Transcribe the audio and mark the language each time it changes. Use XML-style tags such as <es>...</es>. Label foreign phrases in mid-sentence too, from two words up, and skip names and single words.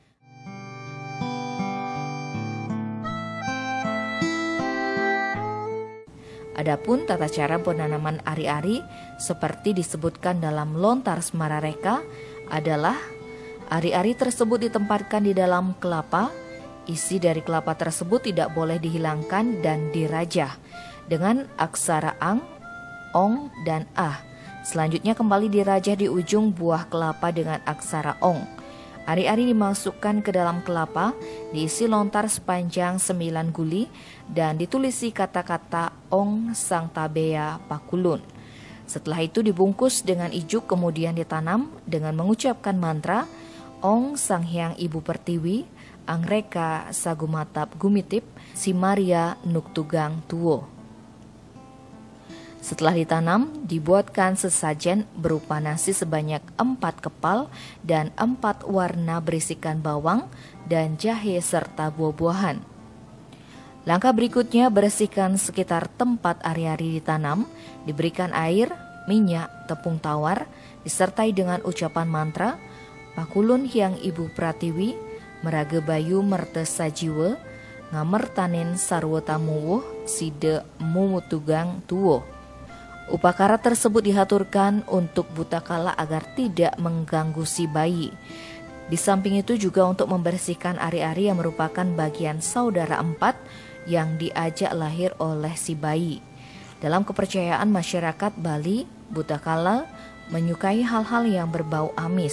<id>Adapun tata cara penanaman ari-ari seperti disebutkan dalam Lontar Semarareka adalah ari-ari tersebut ditempatkan di dalam kelapa. Isi dari kelapa tersebut tidak boleh dihilangkan dan dirajah dengan aksara ang, ong, dan ah. Selanjutnya kembali dirajah di ujung buah kelapa dengan aksara ong. Ari-ari dimasukkan ke dalam kelapa, diisi lontar sepanjang 9 guli, dan ditulisi kata-kata Ong Sang Tabea Pakulun. Setelah itu dibungkus dengan ijuk kemudian ditanam dengan mengucapkan mantra</id> <ban>Ong Sang Hyang Ibu Pertiwi, Angreka Sagumatap Gumitip, Simaria Nuktugang Tuwo.</ban> <id>Setelah ditanam, dibuatkan sesajen berupa nasi sebanyak 4 kepal dan 4 warna berisikan bawang dan jahe serta buah-buahan. Langkah berikutnya bersihkan sekitar tempat ari-ari ditanam, diberikan air, minyak, tepung tawar, disertai dengan ucapan mantra,</id> <ban>Pakulun Hyang Ibu Pratiwi, Meraga Bayu Merte Sajiwe, Ngamertanin Sarwa Tamuwuh, Side Mumutugang Tuwo.</ban> <id>Upacara tersebut dihaturkan untuk Butakala agar tidak mengganggu si bayi. Di samping itu juga untuk membersihkan ari-ari yang merupakan bagian saudara 4 yang diajak lahir oleh si bayi. Dalam kepercayaan masyarakat Bali, Butakala menyukai hal-hal yang berbau amis.</id>